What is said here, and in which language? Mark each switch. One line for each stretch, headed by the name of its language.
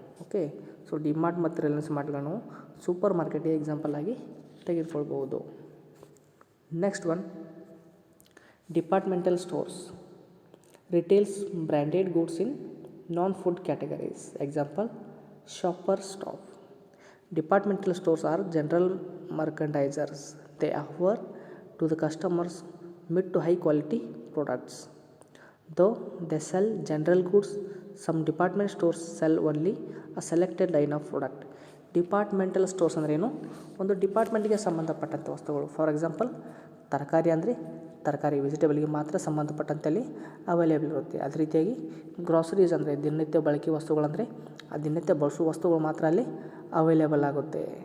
Kannada: Okay, so D mart ಮತ್ತು Reliance ಮಾರ್ಟ್ಗಳನ್ನು super ಮಾರ್ಕೆಟ್ಗೆ example ಆಗಿ ತೆಗೆದುಕೊಳ್ಬೋದು.
English: Next one, departmental stores retails branded goods in non food categories. Example, Shopper Stop. Departmental stores are general merchandisers. They offer to the customers mid to high quality products. Though they sell general goods, some department stores sell only a selected line of product.
Kannada: Departmental stores ಅಂದ್ರೇನು, ಒಂದು ಡಿಪಾರ್ಟ್ಮೆಂಟ್ಗೆ ಸಂಬಂಧಪಟ್ಟಂಥ ವಸ್ತುಗಳು. For example, ತರಕಾರಿ ಅಂದರೆ ತರಕಾರಿ ವೆಜಿಟೇಬಲ್ಗೆ ಮಾತ್ರ ಸಂಬಂಧಪಟ್ಟಂತೆಲ್ಲಿ available ಇರುತ್ತೆ. ಅದೇ ರೀತಿಯಾಗಿ ಗ್ರಾಸರೀಸ್ ಅಂದರೆ ದಿನನಿತ್ಯ ಬಳಕೆ ವಸ್ತುಗಳಂದರೆ ಆ ದಿನನಿತ್ಯ ಬಳಸುವ ವಸ್ತುಗಳು ಮಾತ್ರ ಅಲ್ಲಿ ಅವೈಲೇಬಲ್ ಆಗುತ್ತೆ.